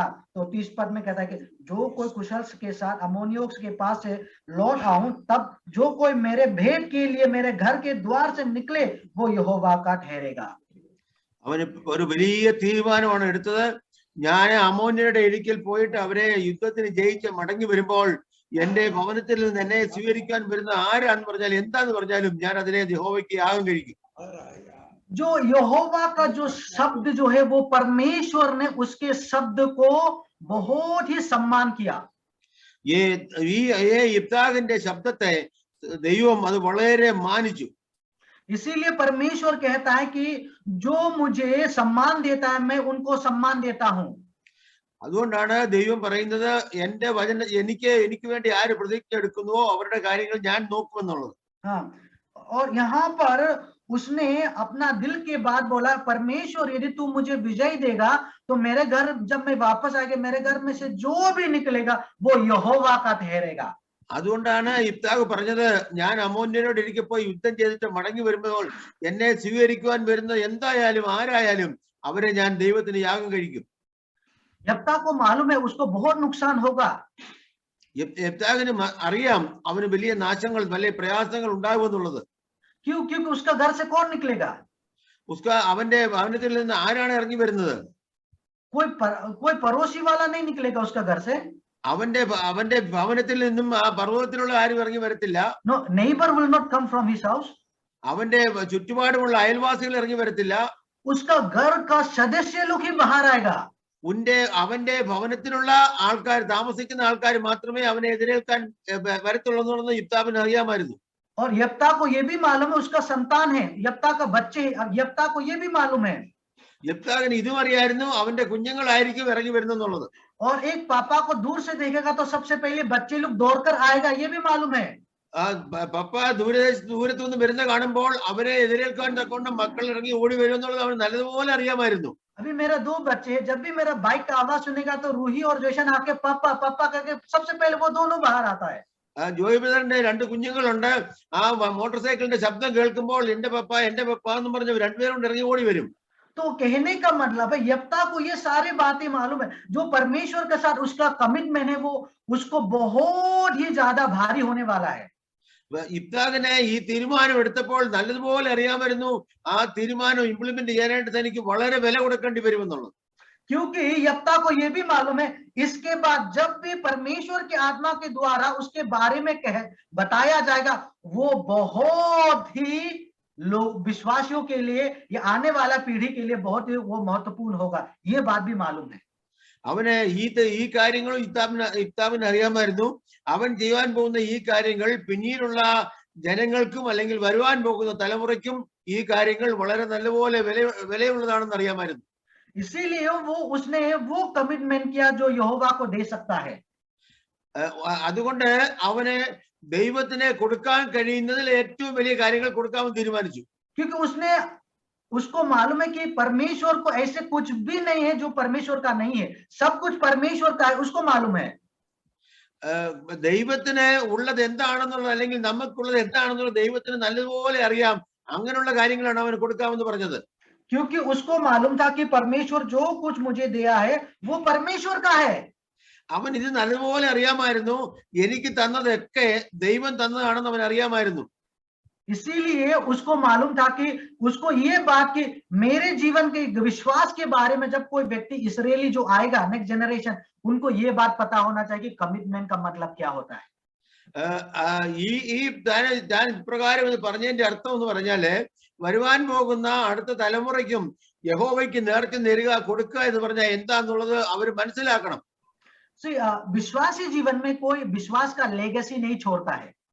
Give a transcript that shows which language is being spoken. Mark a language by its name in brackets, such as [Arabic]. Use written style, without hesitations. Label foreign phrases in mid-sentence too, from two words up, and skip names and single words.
[Hindi] तो 30 पद में कहता है कि जो कोई कुशल के साथ अमोनियों के पास से लौट आऊं, तब जो कोई मेरे भेंट के लिए मेरे घर के द्वार से निकले वो यहोवा का ठहरेगा. [Malayalam] അവന് ഒരു വലിയ തീരുമാനമാണ് എടുത്തത്. ഞാൻ അമോന്യരുടെ ഇടയ്ക്കൽ പോയിട്ട് അവരെ യുദ്ധത്തിന് ജയിച്ച് മടങ്ങി വരുമ്പോൾ എന്റെ ഭവനത്തിൽ നിന്ന് എന്നെ സ്വീകരിക്കാൻ വരുന്ന ആരാന്ന് പറഞ്ഞാൽ എന്താന്ന് പറഞ്ഞാലും ഞാൻ അതിനെ യഹോവയ്ക്ക് യാഗം കഴിക്കും. [Hindi] जो यहोवा का जो शब्द जो है वो परमेश्वर ने उसके शब्द को बहुत ही सम्मान किया. [Malayalam] ഈ യിഫ്താഹിന്റെ ശബ്ദത്തെ ദൈവം അത് വളരെ മാനിച്ചു. [Hindi] इसीलिए परमेश्वर कहता है कि जो मुझे सम्मान देता है मैं उनको सम्मान देता हूं. [Malayalam] അതുകൊണ്ടാണ് ദൈവം പറയുന്നത് എന്റെ വചന എനിക്ക് വേണ്ടി ആര് പ്രതിജ്ഞ എടുക്കുന്നുവോ അവരുടെ കാര്യങ്ങൾ ഞാൻ നോക്കുമെന്നുള്ളത്. [Hindi] हाँ, और यहाँ पर उसने अपना दिल के बात बोला, परमेश्वर यदि तू मुझे विजय देगा तो मेरे घर जब मैं वापस आके मेरे घर में से जो भी निकलेगा वो यहोवा का ठहरेगा. [Malayalam] അതുകൊണ്ടാണ് യിഫ്താഹ് പറഞ്ഞത്, ഞാൻ അമോന്യരോട് ഇരിക്കെ പോയി യുദ്ധം ചെയ്തിട്ട് മടങ്ങി വരുമ്പോൾ എന്നെ സ്വീകരിക്കുവാൻ വരുന്ന എന്തായാലും ആരായാലും അവരെ ഞാൻ ദൈവത്തിന് യാഗം കഴിക്കും. [Hindi] यप्ता को मालूम है उसको बहुत नुकसान होगा. [Malayalam] യിഫ്താഹിന് അറിയാം അവന് വലിയ നാശങ്ങൾ വലിയ പ്രയാസങ്ങൾ ഉണ്ടാകുമെന്നുള്ളത്. [Hindi] क्योंकि उसका घर से कौन निकलेगा? [Malayalam] അവന്റെ ഭവനത്തിൽ നിന്ന് ആരാണ് ഇറങ്ങി വരുന്നത്? [Hindi] कोई पड़ोसी वाला नहीं निकलेगा उसका घर से. [Malayalam] അവന്റെ ഭവനത്തിൽ നിന്നും ആ പർവ്വതത്തിലുള്ള ആരും ഇറങ്ങി വരത്തില്ല. [English] No, neighbor will not come from his house. [Malayalam] അവന്റെ ചുറ്റുപാടുമുള്ള അയൽവാസികൾ ഇറങ്ങി വരത്തില്ല. [Hindi] उसका घर का सदस्य लोग ही बाहर आएगा. [Malayalam] അവന്റെ ഭവനത്തിലുള്ള ആൾക്കാർ, താമസിക്കുന്ന ആൾക്കാർ മാത്രമേ അവനെ എതിരേൽക്കാൻ വരത്തുള്ളൂ എന്നുള്ളത് യിഫ്താഹിന് അറിയാമായിരുന്നു. [Hindi] और यप्ता को ये भी मालूम है उसका संतान है, यप्ता का बच्चे, यप्ता को ये भी मालूम है. [Malayalam] യിഫ്താഹിന് ഇതും അറിയായിരുന്നു അവന്റെ കുഞ്ഞുങ്ങളായിരിക്കും ഇറങ്ങി വരുന്നെന്നുള്ളത്. [Hindi] और एक पापा को दूर से देखेगा तो सबसे पहले बच्चे लोग दौड़कर आएगा, ये भी मालूम है. [Malayalam] പപ്പ ദൂരത്തു നിന്ന് വരുന്ന കാണുമ്പോൾ അവരെ എതിരേൽക്കാൻ തക്കൊണ്ട് മക്കൾ ഇറങ്ങി ഓടി വരും എന്നുള്ളത് അവന് നല്ലതുപോലെ അറിയാമായിരുന്നു. [Hindi] अभी मेरा 2 बच्चे हैं, जब भी मेरा बाइक का आवाज सुनेगा तो रूही और जैशन आके पापा पापा करके सबसे पहले वो दोनों बाहर आता है. [Malayalam] ജോയ് ബ്രദറിന്റെ 2 കുഞ്ഞുങ്ങളുണ്ട്. ആ മോട്ടോർ സൈക്കിളിന്റെ ശബ്ദം കേൾക്കുമ്പോൾ എന്റെ പപ്പ എന്ന് പറഞ്ഞ് രണ്ടുപേരും ഇറങ്ങി ഓടി വരും. [Hindi] तो कहने का मतलब है यप्ता को ये सारी बातें मालूम है. जो परमेश्वर के साथ उसका कमिटमेंट है वो उसको बहुत ही ज्यादा भारी होने वाला है. [Malayalam] യിഫ്താഹിനെ ഈ തീരുമാനം എടുത്തപ്പോൾ നല്ലതുപോലെ അറിയാമായിരുന്നു ആ തീരുമാനം ഇംപ്ലിമെന്റ് ചെയ്യാനായിട്ട് തനിക്ക് വളരെ വില കൊടുക്കേണ്ടി വരുമെന്നുള്ളത്. [Hindi] क्योंकि यप्ता को यह भी मालूम है इसके बाद जब भी परमेश्वर की आत्मा के द्वारा उसके बारे में बताया जाएगा वो बहुत ही लोग विश्वासियों के लिए या आने वाला पीढ़ी के लिए बहुत ही वो महत्वपूर्ण होगा. ये बात भी मालूम है. [Malayalam] അവന് ഈ കാര്യങ്ങളും യിഫ്താഹിന് അറിയാമായിരുന്നു. അവൻ ചെയ്യാൻ പോകുന്ന ഈ കാര്യങ്ങൾ പിന്നീടുള്ള ജനങ്ങൾക്കും അല്ലെങ്കിൽ വരുവാൻ പോകുന്ന തലമുറയ്ക്കും ഈ കാര്യങ്ങൾ വളരെ നല്ലപോലെ വിലയുള്ളതാണെന്ന് അറിയാമായിരുന്നു. [Hindi] इसीलिए उसने वो कमिटमेंट किया जो यहोवा को दे सकता है. [Malayalam] അതുകൊണ്ട് അവന് ദൈവത്തിനെ കൊടുക്കാൻ കഴിയുന്നതിൽ ഏറ്റവും വലിയ കാര്യങ്ങൾ കൊടുക്കാമെന്ന് തീരുമാനിച്ചു. [Hindi] क्योंकि उसको मालूम है कि परमेश्वर को ऐसे कुछ भी नहीं है जो परमेश्वर का नहीं है, सब कुछ परमेश्वर का है, उसको मालूम है. [Malayalam] ദൈവത്തിന് ഉള്ളത് എന്താണെന്നുള്ളത് അല്ലെങ്കിൽ നമുക്കുള്ളത് എന്താണെന്നുള്ളത് ദൈവത്തിന് നല്ലതുപോലെ അറിയാം. അങ്ങനെയുള്ള കാര്യങ്ങളാണ് അവന് കൊടുക്കാമെന്ന് പറഞ്ഞത്. [Hindi] क्योंकि उसको मालूम था कि परमेश्वर जो कुछ मुझे दिया है वो परमेश्वर का है. [Malayalam] അവൻ ഇത് നല്ലതുപോലെ അറിയാമായിരുന്നു. എനിക്ക് തന്നതൊക്കെ ദൈവം തന്നതാണെന്ന് അവൻ അറിയാമായിരുന്നു. [Hindi] इसीलिए उसको मालूम था कि उसको ये बात कि मेरे जीवन के विश्वास के बारे में जब कोई व्यक्ति इस्राएली जो आएगा [English] next generation, [Hindi] उनको ये बात पता होना चाहिए कि कमिटमेंट का मतलब क्या होता है. [Malayalam] ഞാൻ ഇപ്രകാരം ഇത് പറഞ്ഞതിന്റെ അർത്ഥം എന്ന് പറഞ്ഞാല് വരുവാൻ പോകുന്ന അടുത്ത തലമുറയ്ക്കും യഹോവയ്ക്ക് നേർച്ച നേരുക കൊടുക്കുക എന്ന് പറഞ്ഞാൽ എന്താന്നുള്ളത് അവർ മനസ്സിലാക്കണം. [Hindi] विश्वासी जीवन में कोई विश्वास का लेगेसी नहीं छोड़ता है.